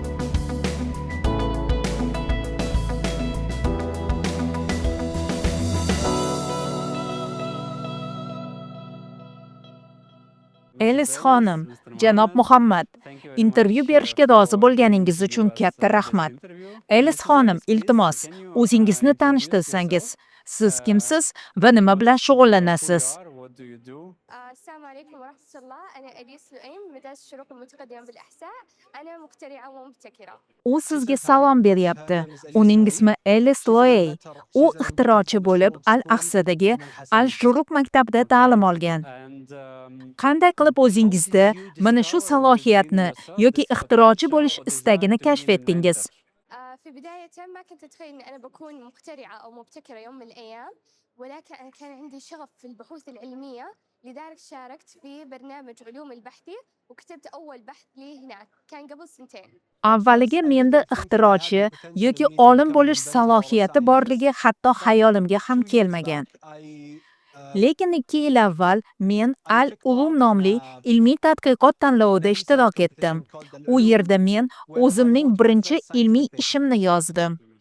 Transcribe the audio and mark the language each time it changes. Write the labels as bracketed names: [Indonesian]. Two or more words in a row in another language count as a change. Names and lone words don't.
[Uzbek] Elis xonim, janob Muhammad, intervyu berishga rozi bo'lganingiz uchun katta rahmat. Elis xonim, iltimos, o'zingizni tanishtirsangiz, siz kimsiz va nima bilan shug'ullanasiz? [Arabic] السلام عليكم ورحمة الله. أنا أليس لؤيم، مدرسة الشروق المتقدمة بالإحساء. أنا مخترعة ومبتكرة. [Uzbek] U sizga salom beryapti. Uning ismi Elis Loey. U ixtirochi bo'lib, Al-Aqsadagi Al-Shuruq maktabida ta'lim olgan. Qanday qilib o'zingizda mana shu salohiyatni yoki ixtirochi bo'lish istagini kashf etdingiz? [Arabic] في بداية ما كنت أتخيل إن أنا بكون مخترعة أو مبتكرة يوم من الأيام، ولكن أنا كان عندي شغف في البحوث العلمية، لذلك شاركت في برنامج علوم البحثي وكتبت أول بحث لي هناك، كان قبل 2 سنين. [Uzbek] Avvaliga menda ixtirochi yoki olim bo'lish salohiyati borligi hatto xayolimga ham kelmagan. Lekin 2 yil avval men Al-Ulum nomli ilmiy tadqiqot tanlovida ishtirok etdim. U yerda men o'zimning birinchi ilmiy ishimni yozdim.